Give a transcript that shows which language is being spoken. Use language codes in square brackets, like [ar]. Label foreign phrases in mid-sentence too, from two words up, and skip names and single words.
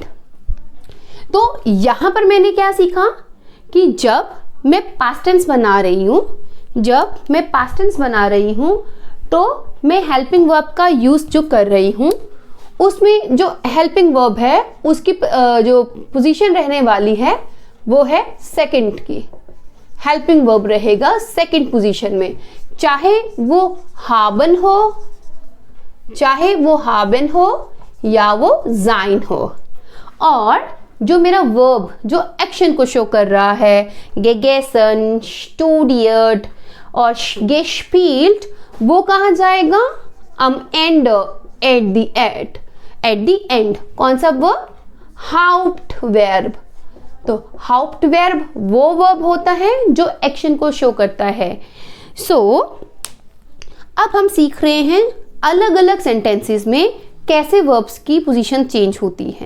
[hi] तो यहां पर मैंने क्या सीखा कि जब मैं [en] past tense [hi] बना रही हूं तो मैं [en] helping verb [hi] का यूज जो कर रही हूं, उसमें जो [en] helping verb [hi] है उसकी जो पोजीशन रहने वाली है वो है सेकंड की। [en] helping verb [hi] रहेगा [en] second position [hi] में, चाहे वो haben हो या वो sein हो। और जो मेरा वर्ब जो एक्शन को शो कर रहा है, [de] gegessen, studiert [hi] और gespielt, वो कहाँ जाएगा, [de] am Ende, [en] at the end। [hi] कौन सा वर्ब, Hauptverb। तो Hauptverb वो वर्ब होता है जो एक्शन को शो करता है। अब हम सीख रहे हैं अलग अलग सेंटेंसेस में कैसे वर्ब्स की पोजीशन चेंज होती है।